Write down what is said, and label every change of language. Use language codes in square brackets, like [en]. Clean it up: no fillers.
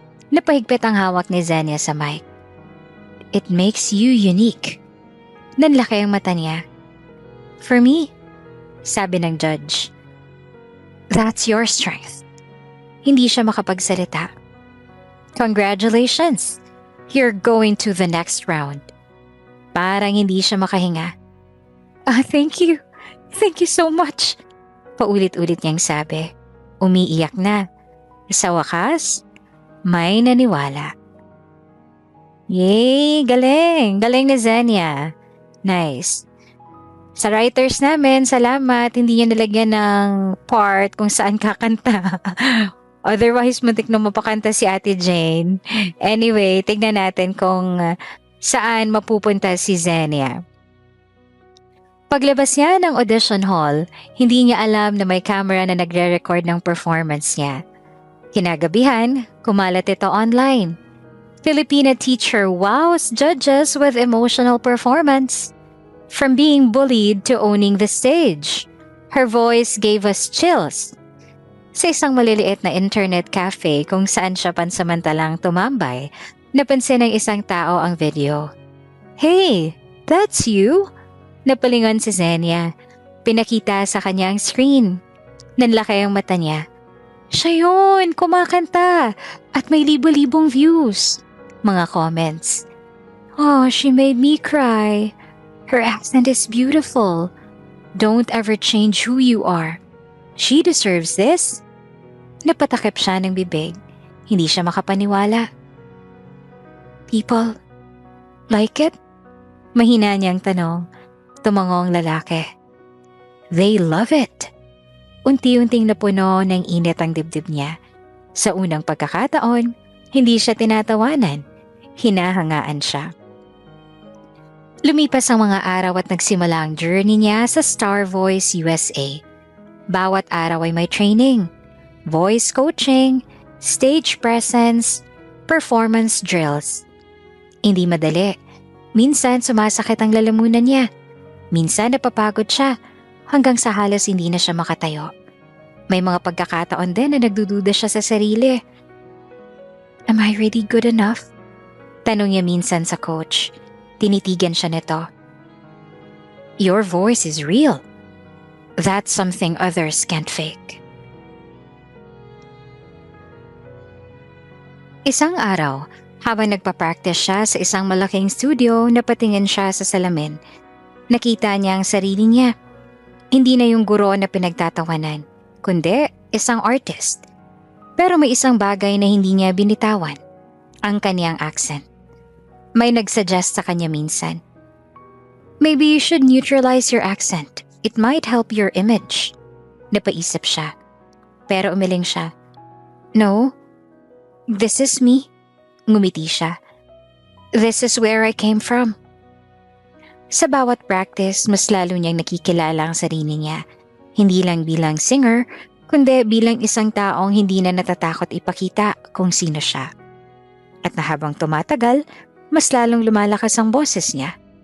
[tl] Napahigpit ang hawak ni Zenia sa mic. [en] It makes you unique. [tl] Nanlaki ang mata niya. [en] For me, [tl] sabi ng judge. [en] That's your strength. [tl] Hindi siya makapagsalita. [en] Congratulations! You're going to the next round. [tl] Parang hindi siya makahinga. [en] Thank you. Thank you so much. [tl] Paulit-ulit niyang sabi. Umiiyak na. Sa wakas, may naniwala. Yay! Galing! Galing ni Zenia. Nice. Sa writers namin, salamat. Hindi niya nilagyan ng part kung saan kakanta. Otherwise, muntik na mapakanta si Ate Jane. Anyway, tignan natin kung saan mapupunta si Zenia. Paglabas niya ng audition hall, hindi niya alam na may camera na nagre-record ng performance niya. Kinagabihan, kumalat ito online. [en] Filipina teacher wows judges with emotional performance. From being bullied to owning the stage, her voice gave us chills. [tl] Sa isang maliliit na internet cafe kung saan siya pansamantalang tumambay, napansin ng isang tao ang video. [en] Hey, that's you? [tl] Napalingon si Zenia. Pinakita sa kanya ang screen. Nanlaki ang mata niya. Siya yun, kumakanta. At may libo-libong views. Mga comments. [en] Oh, she made me cry. Her accent is beautiful. Don't ever change who you are. She deserves this. [tl] Napatakip siya ng bibig. Hindi siya makapaniwala. [en] People like it? [tl] Mahina niyang tanong. Tumango ang lalaki. [en] They love it. [tl] Unti-unting napuno ng init ang dibdib niya. Sa unang pagkakataon, hindi siya tinatawanan. Hinahangaan siya. Lumipas ang mga araw at nagsimula ang journey niya sa Star Voice USA. Bawat araw ay may training, voice coaching, stage presence, performance drills. Hindi madali. Minsan sumasakit ang lalamunan niya. Minsan napapagod siya hanggang sa halos hindi na siya makatayo. May mga pagkakataon din na nagdududa siya sa sarili. [en] Am I really good enough? [tl] Tanong niya minsan sa coach. Tinitigan siya nito. [en] Your voice is real. That's something others can't fake. [tl] Isang araw, habang nagpa-practice siya sa isang malaking studio, napatingin siya sa salamin. Nakita niya ang sarili niya. Hindi na yung guro na pinagtatawanan, kundi isang artist. Pero may isang bagay na hindi niya binitawan, ang kaniyang accent. May nagsuggest sa kanya minsan. [en] Maybe you should neutralize your accent. It might help your image. [tl] Napaisip siya. Pero umiling siya. [en] No, this is me. [tl] Ngumiti siya. [en] This is where I came from. [tl] Sa bawat practice, mas lalo niyang nakikilala ang sarili niya. Hindi lang bilang singer, kundi bilang isang taong hindi na natatakot ipakita kung sino siya. At na habang tumatagal, mas lalong lumalakas ang boses niya.